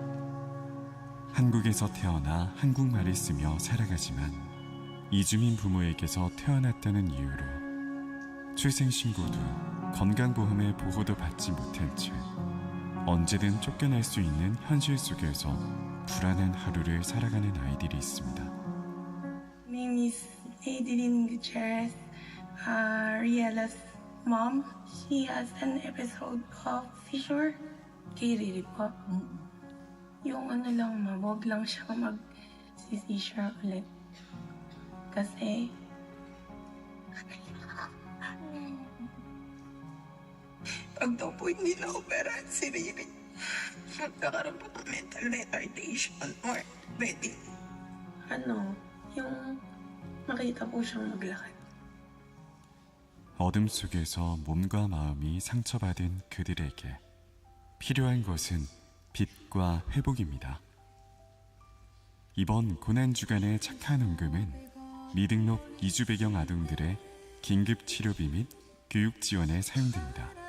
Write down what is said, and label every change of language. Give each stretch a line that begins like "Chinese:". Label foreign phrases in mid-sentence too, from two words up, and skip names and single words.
Korean: 한국에서 태어나 한국말을 쓰며 살아가지만 이주민 부모에게서 태어났다는 이유로 출생신고도 건강보험의 보호도 받지 못한 채 언제든 쫓겨날 수 있는 현실 속에서 불안한 하루를 살아가는 아이들이 있습니다.
English: My name is Adrienne Gutierrez, Riela's mom. She has an episode of seizure.
Filipino: Kiriri po. Yung lang, wag lang siyang mag-seizure ulit. Kasi pag daw po hindi na-operahan si Riri, magkakaroon po ng
English: mental retardation
Filipino: or pwede, yung makita po siyang maglakad.
Korean: 어둠 속에서 몸과 마음이 상처받은 그들에게 필요한 것은 빛과 회복입니다. 이번 고난주간의 착한 헌금은 미등록 이주 배경 아동들의 긴급 치료비 및 교육 지원에 사용됩니다.